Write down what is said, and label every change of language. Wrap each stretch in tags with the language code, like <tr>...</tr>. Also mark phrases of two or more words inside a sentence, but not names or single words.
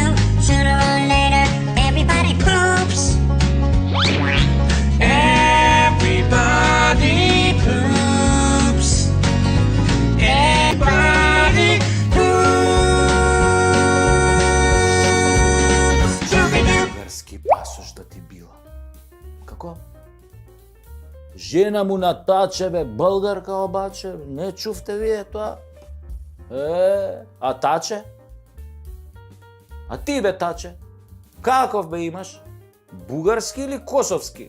<en>Sooner or later, everybody poops. Everybody poops. Everybody poops.</en> <mk>Български пасош да ти била. Како? Жена му на таче, бе, българка обаче, не чувте вие тоа? А таче? А ти, бе, таче? Каков, бе, имаш? Бугарски или косовски?</mk>